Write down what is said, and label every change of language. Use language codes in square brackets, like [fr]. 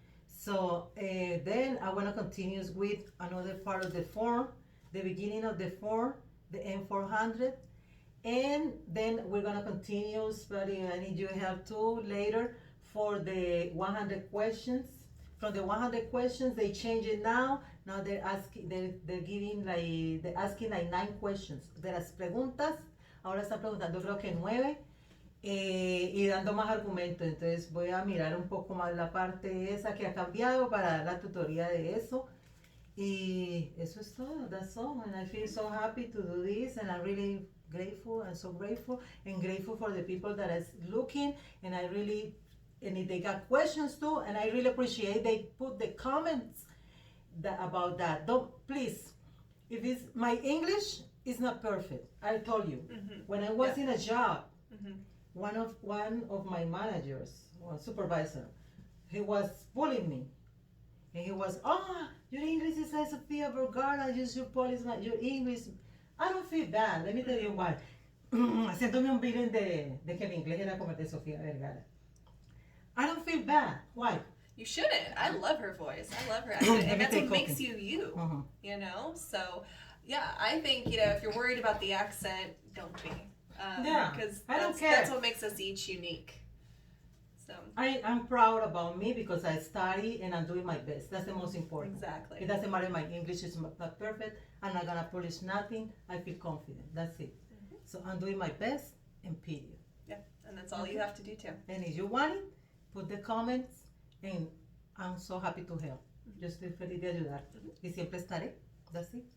[en] So then I want to continue with another part of the form, the beginning of the form, the N400. And then we're going to continue, but I need your help too later for the 100 questions. From the 100 questions, they change it now. Now they're asking, they're giving like, they're asking like 9 questions. [es] De las preguntas, ahora están preguntando creo que 9. Y dando más argumentos, entonces voy a mirar un poco más la parte esa que ha cambiado para dar la tutoría de eso y eso es todo, [en] that's all, and I feel so happy to do this and I'm really grateful and so grateful and grateful for the people that is looking and I really, and if they got questions too, and I really appreciate they put the comments about that. Don't, please, if it's, my English is not perfect, I told you, when I was in a job, one of my managers, or supervisor, he was bullying me. And he was, oh, your English is like Sofia Vergara, your policeman, your English. I don't feel bad, let me tell you why. [es] Haciéndome un feeling de que mi inglés era como el de Sofía Vergara. [en] I don't feel bad. Why? You shouldn't. I love her voice. I love her accent. And that's what makes you you, you know? So, yeah, I think, you know, if you're worried about the accent, don't be. Yeah, because I don't care. That's what makes us each unique. So I'm proud about me because I study and I'm doing my best. That's the most important. Exactly. It doesn't matter if my English is not perfect. I'm not gonna polish nothing. I feel confident. That's it. So I'm doing my best and period. Yeah, and that's all you have to do too. And if you want it, put the comments and I'm so happy to help. [es] Yo estoy feliz de ayudar. Y siempre estaré. [en] That's it.